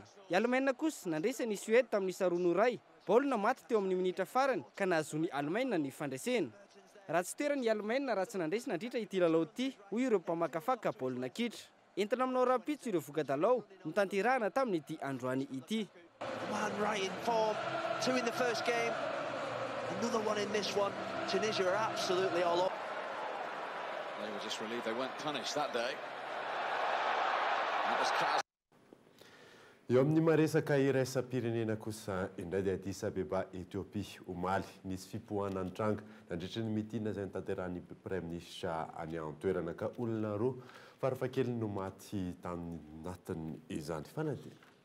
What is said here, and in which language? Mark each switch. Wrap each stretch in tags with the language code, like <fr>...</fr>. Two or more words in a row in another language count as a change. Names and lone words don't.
<mg>I Allemagne kosa nandresany Suède tamin'ny isa 2-2. Baolina maty teo amin'ny minitra farany ka nahazoany Allemagne ny fandresena. Raha tsy toerany i Allemagne raha tsy nandresy nandritra ity lalao ity hoy ireo mpamakafaka baolina kitra. Entina aminao rapitso ireo vokadalao notanterahana tamin'ity androany ity.</mg> <en>Man right in form, 2 in the first game, another one in this one. Tunisia are absolutely all up. They were just relieved they weren't punished that day. That was Kaz.</en> <mg>Eo amin'ny maresaka iraisam-pirenena kosa indray dia Addis Abeba Ethiopia omaly nisy fipohana an-tranga nandritra ny mitina izay nitanterahany</mg> <fr>Prime Ministre</fr> <mg>any an-toerana ka olona roa farafahakeliny no maty tanatiny izany fanadina.</mg>